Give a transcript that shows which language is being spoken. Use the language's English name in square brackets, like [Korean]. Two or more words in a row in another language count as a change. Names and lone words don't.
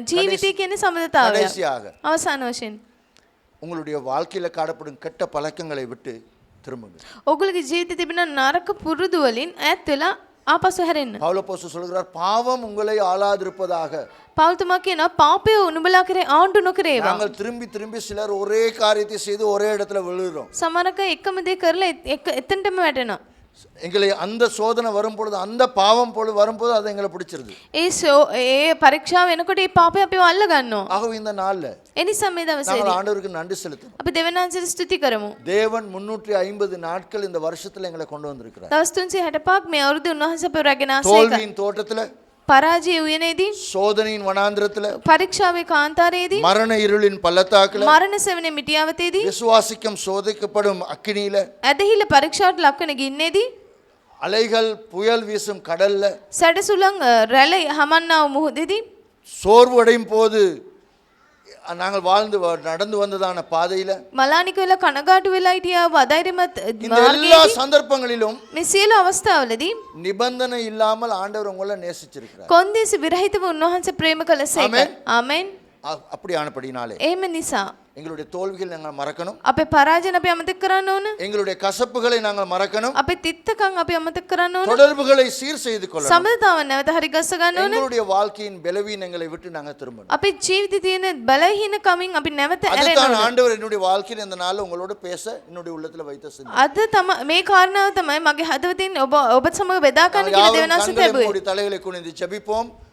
[Sinhala] ජීවිතය කියන්නේ සම්බන්ධතාවය. [Tamil] கடைசியாக [Sinhala] අවසාන වශයෙන් [Tamil] உங்களுடைய வாழ்க்கையில காணப்படும் கெட்ட பழக்கங்களை விட்டு திரும்புங்க. [Sinhala] ඔයගොල්ලෝගේ ජීවිතේ තිබෙන නරක පුරුදු වලින් ඈත් වෙලා ආපසු හැරෙන්න. [Tamil] பவுலப்போஸ்தலன் சொல்கிறார், பாவம் உங்களை ஆளாதிருப்பதாக. [Sinhala] පෞල්තුමා කියනවා පාපය උනුඹලා කරේ ආණ්ඩු නොකරේවා. [Tamil] நாங்கள் திரும்பி சிலர் ஒரே காரியத்தை செய்து ஒரே இடத்துல விழுகிறோம். [Sinhala] සමහරක එකම දේ කරලා එතනටම වැටෙනවා. [Tamil] எங்களை அந்த சோதனை வரும்பொழுது, அந்த பாவம் வரும்போது அது எங்களை பிடிச்சிருது. [Sinhala] ඒ පරීක්ෂාව වෙනකොට ඒ පාපය අපිව අල්ල ගන්නවා. [Tamil] ஆகவே இந்த நாள்ல [Sinhala] ඒ නිසා මේ [Tamil] நாங்கள் [Sinhala] දවසේදී [Tamil] ஆண்டவருக்கு நன்றி செலுத்தணும். [Sinhala] අපි දෙවියන් වහන්සේට ස්තුති කරමු. [Tamil] தேவன் 350 நாட்கள் இந்த வருஷத்துல எங்களை கொண்டு வந்திருக்கிறார். [Sinhala] දවස් 365ක් මේ අවුරුද්දේ උන්වහන්සේ අපව රැගෙන ආසේක. [Tamil] தோல்வியின் தோட்டத்துல, [Sinhala] පරාජය උයනේදී, [Tamil] சோதனையின் வனாந்திரத்துல, [Sinhala] පරීක්ෂාවේ කාන්තාරයේදී, [Tamil] மரண இருளின் பள்ளத்தாக்குல, [Sinhala] මරණ සෙවණේ මිටියාවතේදී, [Tamil] விசுவாசிக்கும் சோதிக்கப்படும் அக்கினியில, [Sinhala] ඇදහිල්ල පරීක්ෂාවට ලක්වන ගින්නේදී, [Tamil] அலைகள் புயல் வீசும் கடல்ல, [Sinhala] සැඩසුලන් රැළ හමන්නා වූ මුහුදේදී, [Tamil] சோர்வு அடையும் போது நாங்கள் நடந்து வந்ததான பாதையில, [Sinhala] මලානික වෙලා කනගාටු වෙලා හිටියා වූ අධෛර්යමත් [Tamil] இந்த எல்லா [Sinhala] මාර්ගයේදී, [Tamil] சந்தர்ப்பங்களிலும் [Sinhala] මේ සියලු අවස්ථාවලදී [Tamil] நிபந்தனை இல்லாமல் ஆண்டவர் உங்களை நேசிச்சிருக்கிறார். [Sinhala] කොන්දේසි විරහිතව උන්වහන්සේ ප්‍රේම කළසේක. ආමෙන්. ආමෙන්. [Tamil] அப்படியானபடினாலே [Sinhala] එහෙම නිසා [Tamil] எங்களுடைய தோல்விகள் நாங்கள் மறக்கணும், [Sinhala] අපේ පරාජයන අපි අමතක කරන්න ඕන. [Tamil] எங்களுடைய கசப்புகளை நாங்கள் மறக்கணும், [Sinhala] අපේ තිත්තකම් අපි අමතක කරන්න ඕන. [Tamil] தொடர்புகளை சீர் செய்து கொள்ளணும். [Sinhala] සම්බන්ධතාව නැවත හරි ගස්ස ගන්න ඕන. [Tamil] எங்களுடைய வாழ்க்கையின் பலவீனங்களை விட்டு நாங்கள் திரும்பணும். [Sinhala] අපේ ජීවිතේ තියෙන බලහීනකමින් අපි නැවත ඇරෙන්න [Tamil] அதுதான் [Sinhala] ඕන. [Tamil] ஆண்டவர் என்னுடைய வாழ்க்கையில் இந்த நாள்ல உங்களோட பேச என்னுடைய உள்ளத்துல வைத்த சிந்தை. [Sinhala] අද මේ කාරණාව තමයි මගේ හදවතින් ඔබත් සමග බෙදා ගන්න කියලා දෙවනාස [Tamil] கண்களை [Sinhala] ලැබුවේ. [Tamil] மூடி தலைகளை குனிந்து ஜெபிப்போம்.